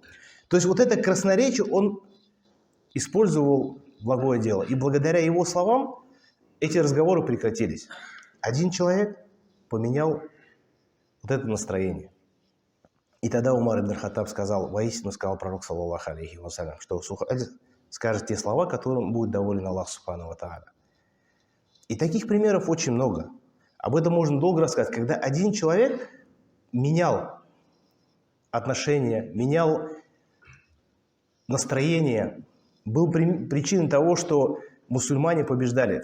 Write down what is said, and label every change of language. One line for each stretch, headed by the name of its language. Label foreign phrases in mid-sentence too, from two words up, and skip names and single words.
Russian: То есть вот это красноречие он использовал благое дело. И благодаря его словам эти разговоры прекратились. Один человек поменял вот это настроение. И тогда Умар ибн Хаттаб сказал, воистину сказал пророк,
Arabic: صلى الله عليه وسلم,
Russian: что Сухейль скажет те слова, которым будет доволен Аллах
Arabic: سبحانه وتعالى.
Russian: И таких примеров очень много. Об этом можно долго рассказать. Когда один человек менял отношения, менял настроение, был причиной того, что мусульмане побеждали.